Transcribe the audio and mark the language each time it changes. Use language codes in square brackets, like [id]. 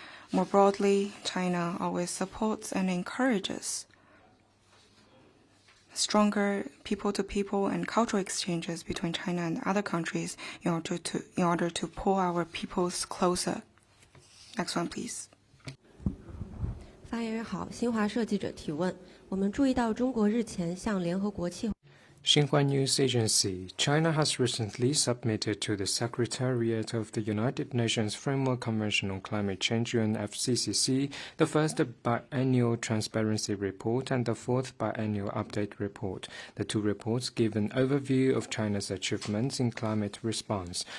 [en] More broadly, China always supports and encourages stronger people-to-people and cultural exchanges between China and other countries in order to pull our peoples closer. Next one, please. [zh] 发言人好，新华社记者提问：我们注意到中国日前向联合国气。 [en] Xinhua News Agency, China has recently submitted to the Secretariat of the United Nations Framework Convention on Climate Change UNFCCC the first biannual transparency report and the fourth biannual update report. The two reports give an overview of China's achievements in climate response.